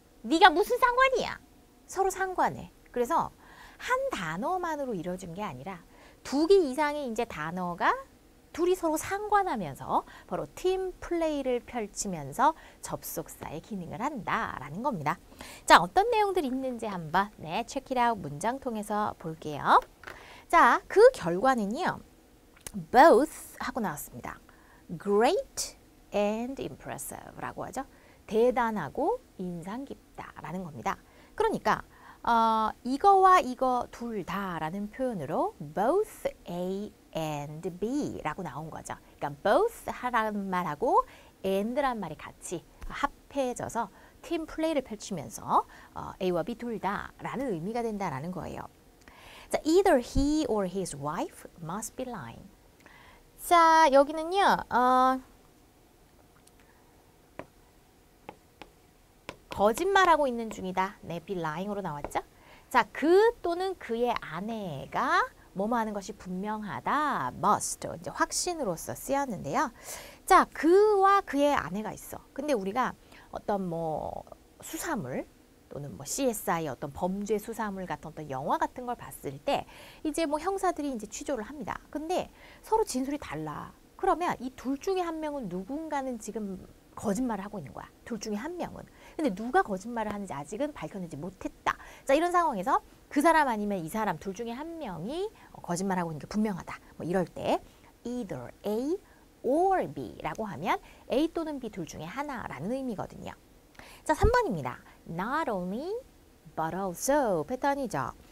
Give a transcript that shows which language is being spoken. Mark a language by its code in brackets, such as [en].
[ko] 네가 무슨 상관이야? 서로 상관해. 그래서 한 단어만으로 이루어진 게 아니라 두 개 이상의 이제 단어가 둘이 서로 상관하면서 바로 팀 플레이를 펼치면서 접속사의 기능을 한다라는 겁니다. 자, 어떤 내용들이 있는지 한번 [en] check it out [ko] 문장 통해서 볼게요. 자, 그 결과는요. both 하고 나왔습니다. [en] great and impressive [ko] 라고 하죠. 대단하고 인상 깊다라는 겁니다. 그러니까 이거와 이거 둘 다라는 표현으로 both A and B 라고 나온 거죠. 그러니까 both 하라는 말하고 and란 말이 같이 합해져서 팀 플레이를 펼치면서 A와 B 둘 다라는 의미가 된다라는 거예요. [en] 자, either he or his wife must be lying. [ko] 자, 여기는요. 거짓말하고 있는 중이다. 네, be lying으로 나왔죠. 자, 그 또는 그의 아내가 뭐뭐 하는 것이 분명하다. must. 이제 확신으로서 쓰였는데요. 자, 그와 그의 아내가 있어. 근데 우리가 어떤 뭐 수사물 또는 뭐 CSI 어떤 범죄 수사물 같은 어떤 영화 같은 걸 봤을 때 이제 뭐 형사들이 이제 취조를 합니다. 근데 서로 진술이 달라. 그러면 이 둘 중에 한 명은 누군가는 지금 거짓말을 하고 있는 거야. 둘 중에 한 명은. 근데 누가 거짓말을 하는지 아직은 밝혀내지 못했다. 자, 이런 상황에서 그 사람 아니면 이 사람 둘 중에 한 명이 거짓말하고 있는 게 분명하다. 뭐 이럴 때 either A or B라고 하면 A 또는 B 둘 중에 하나라는 의미거든요. 자, 3번입니다. [en] Not only but also [ko] 패턴이죠.